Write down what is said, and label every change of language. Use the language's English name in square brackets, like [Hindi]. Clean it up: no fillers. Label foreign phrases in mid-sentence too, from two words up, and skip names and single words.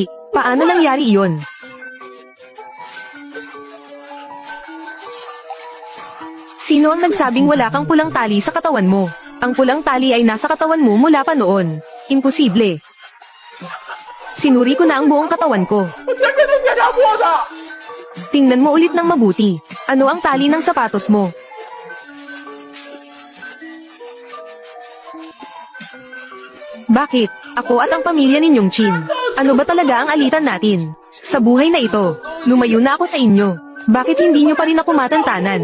[Filipino] Paano nangyari iyon? Sino ang nagsabing wala kang pulang tali sa katawan mo? Ang pulang tali ay nasa katawan mo mula pa noon. Imposible. Sinuri ko na ang buong katawan ko. [Chinese] 我前面都检查过的。 [Filipino] Tingnan mo ulit ng mabuti. Ano ang tali ng sapatos mo? Bakit? Ako at ang pamilya ninyong Chin. Ano ba talaga ang alitan natin? Sa buhay na ito, lumayo na ako sa inyo. Bakit hindi nyo pa rin ako matantanan?